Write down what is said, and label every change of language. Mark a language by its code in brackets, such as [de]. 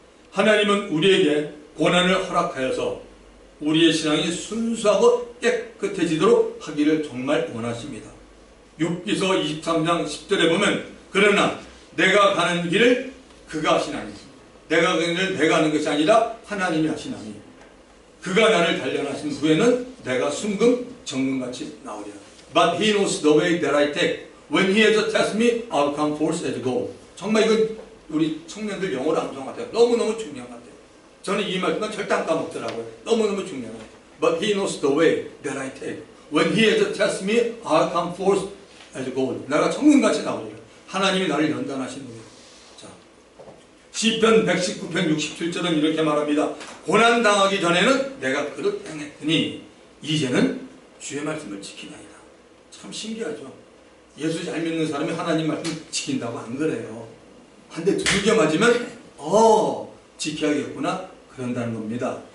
[ko] 하나님은 우리에게 고난을 허락하여서 우리의 신앙이 순수하고 깨끗해지도록 하기를 정말 원하십니다. 욥기서 23장 10절에 보면, 그러나 내가 가는 길을 그가 하시나니, 내가 가는 길을 내가 하는 것이 아니라 하나님이 하시나니, 그가 나를 단련하신 후에는 내가 순금 정금같이 나오리라. [en] But he knows the way that I take. When he has tested me, I'll come forth as gold. [ko] 정말 이건 우리 청년들 영어로 암송 같아요. 너무너무 중요한 것 같아요. 저는 이 말씀은 절대 안 까먹더라고요. 너무너무 중요한 것 같아요. [en] But he knows the way that I take. When he has tested me, I'll come forth as gold. [ko] 내가 정금같이 나오리라. 하나님이 나를 연단하신 거예요. 자, 시편 119편 67절은 이렇게 말합니다. 고난 당하기 전에는 내가 그릇 행했더니 이제는 주의 말씀을 지키나이다. 참 신기하죠. 예수 잘 믿는 사람이 하나님 말씀 지킨다고 안 그래요. 한 대 두들겨 맞으면 지켜야겠구나 그런다는 겁니다.